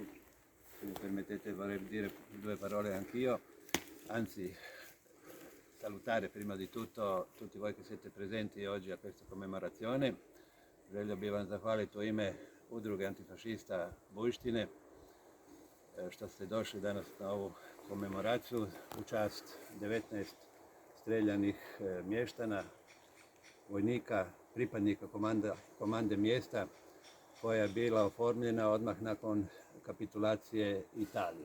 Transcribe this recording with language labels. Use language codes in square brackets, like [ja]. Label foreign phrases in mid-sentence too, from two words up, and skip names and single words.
[it] Se mi permettete, vorrei dire due parole anch'io. Anzi, salutare prima di tutto tutti voi che siete presenti oggi a questa commemorazione. [hr] Želio bih vam zahvaliti u ime Udruge antifašista Bujštine što ste došli danas na ovu komemoraciju u čast 19 streljanih mještana, vojnika, pripadnika komande mjesta koja je bila oformljena odmah nakon kapitulacije Italije.